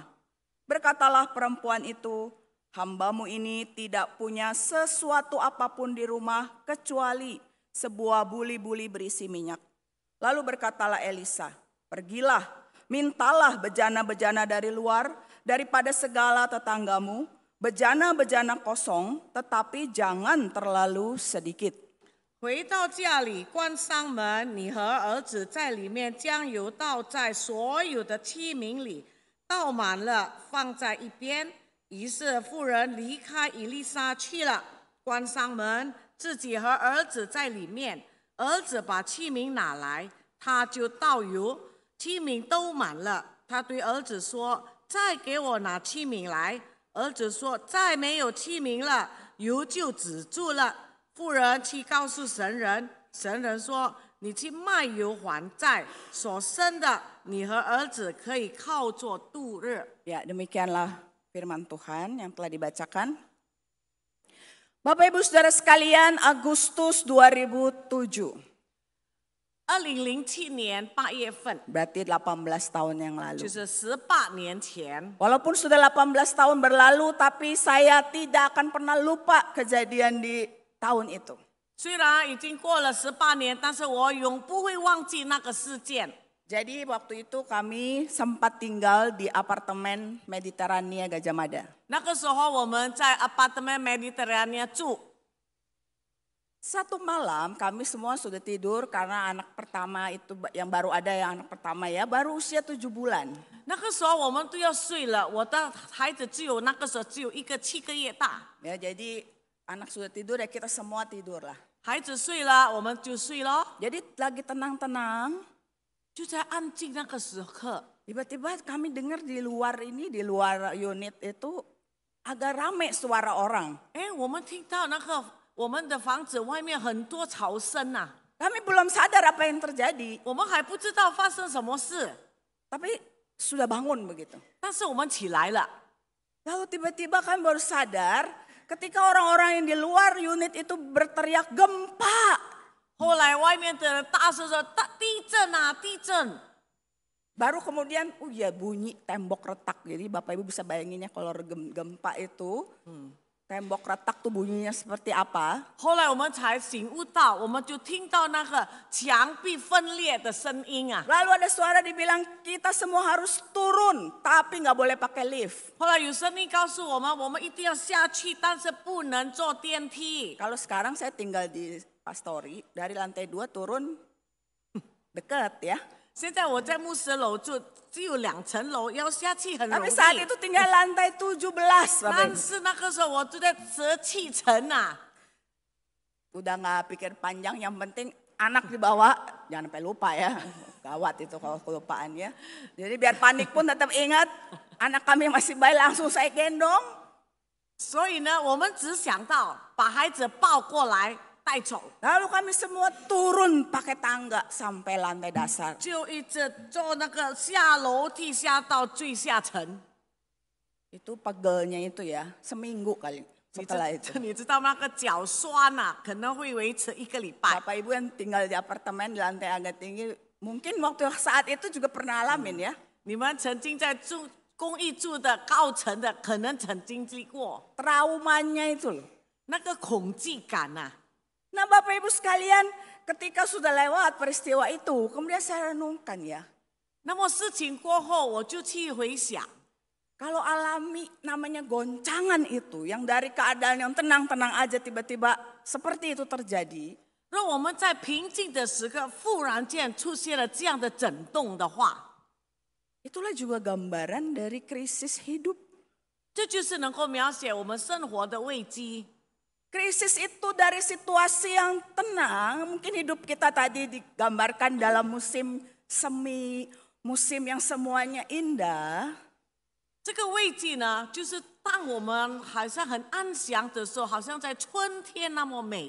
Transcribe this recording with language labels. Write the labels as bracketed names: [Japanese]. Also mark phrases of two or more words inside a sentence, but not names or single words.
[Indonesian] Berkatalah perempuan itu, "Hambamu ini tidak punya sesuatu apapun di rumah kecuali sebuah buli-buli berisi minyak." Lalu berkatalah Elisa, "Pergilah, mintalah bejana-bejana dari luar daripada segala tetanggamu, bejana-bejana kosong, tetapi jangan terlalu sedikit." [Chinese] 回到家里，关上门，你和儿子在里面将油倒在所有的器皿里，倒满了，放在一边。于是妇人离开以利沙去了，关上门，自己和儿子在里面。儿子把器皿拿来，他就倒油，器皿都满了。他对儿子说：“再给我拿器皿来。” 儿子说：“再没有器皿了。”油就止住了。妇人去告诉神人，神人说：“你去卖油还债，所剩的你和儿子可以靠着度日。” [Indonesian] Ya, demikianlah firman Tuhan yang telah dibacakan. Bapak Ibu Saudara sekalian, Agustus 2007, [Chinese] 2007 年8月份， [Indonesian] berarti 18 tahun yang lalu. [Chinese] 就是18年前。 [Indonesian] Walaupun sudah 18 tahun berlalu, tapi saya tidak akan pernah lupa kejadian di tahun itu. [Chinese] 虽然已经过了18年，但是我永不会忘记那个事件。 [Indonesian] Jadi waktu itu kami sempat tinggal di apartemen Mediterania Gajah Mada. [Chinese] 那个时候我们在 apartemen Mediterania 住。 [Indonesian] Satu malam kami semua sudah tidur karena anak pertama itu yang baru ada yang anak pertama ya, baru usia 7 bulan. [Chinese] 那个时候我们都要睡了，我的孩子那个时候只有一个7个月大。 [Indonesian] Ya, jadi anak sudah tidur ya kita semua tidur lah. [Chinese] 孩子睡了，我们就睡咯。 [Indonesian] Jadi lagi tenang-tenang, [Chinese] 就在安静那个时刻， [Indonesian] tiba-tiba kami dengar di luar unit itu agak rame suara orang. [Chinese] 我们听到那个我们的房子外面很多吵声呐、 [Indonesian] Kami belum sadar apa yang terjadi, [Chinese] 我们还不知道发生什么事， [Indonesian] tapi sudah bangun begitu. [Chinese] 但是我们起来了。 [Indonesian] Lalu tiba-tiba kami baru sadar ketika orang-orang yang di luar unit itu berteriak gempa. [Chinese] 后来外面的人大声说：“地震啊，地震！” [Indonesian] Baru kemudian, ya bunyi tembok retak. Jadi Bapak Ibu bisa bayanginnya kalau gempa itu, tembok retak tuh bunyinya seperti apa. [Chinese] 后来我们才醒悟到，我们就听到那个墙壁分裂的声音啊。 [Indonesian] Lalu ada suara dibilang kita semua harus turun, tapi nggak boleh pakai lift. [Chinese] 后来有声音告诉我们一定要下去，但是不能坐电梯。 [Indonesian] Kalau sekarang saya tinggal di Pastori, dari lantai 2 turun dekat ya. [Chinese] 现在我在牧师楼住，只有2层楼，要下去很容 [Indonesian] Tapi [Chinese] 易。 [Indonesian] saat itu tinggal lantai 17, Bapak [Chinese] 但 [Indonesian] Ibu. [Chinese] 是那个时候我住在17层啊， [Indonesian] Udah nggak pikir panjang, yang penting anak dibawa, jangan sampai lupa ya. Gawat itu kalau kelupaan ya. Jadi biar panik pun tetap ingat, anak kami masih bayi langsung saya gendong. [Chinese] 所以呢，我们只想到把孩子抱过来带走， [Indonesian] Lalu kami semua turun pakai tangga sampai lantai dasar. [Chinese] 就一直坐那个下楼梯下到最下层。 [Indonesian] Itu pegelnya itu ya, seminggu kali [Chinese] 你 [Indonesian] setelah itu. [Chinese] 知你知道那个脚酸呐、可能会维持1个礼拜。 [Indonesian] Bapak Ibu yang tinggal di apartemen di lantai agak tinggi, mungkin waktu saat itu juga pernah alamin ya. [Chinese] 你们曾经在公寓住的高层的，可能曾经历过 [Indonesian] Traumanya itu loh. [Chinese] 那个恐惧感呐、 [Indonesian] Nah Bapak Ibu sekalian, ketika sudah lewat peristiwa itu, kemudian saya renungkan ya. [Chinese] 那么事情过后，我就去回想， [Indonesian] Kalau alami namanya goncangan itu, yang dari keadaan yang tenang-tenang aja tiba-tiba seperti itu terjadi. [Chinese] 若我们在平静的时刻，忽然间出现了这样的震动的话， [Indonesian] Itulah juga gambaran dari krisis hidup. [Chinese] 这就是能够描写我们生活的危机。 [Indonesian] Krisis itu dari situasi yang tenang, mungkin hidup kita tadi digambarkan dalam musim semi, musim yang semuanya indah. [Chinese] 这个危机呢，就是当我们好像很安详的时候，好像在春天那么美丽，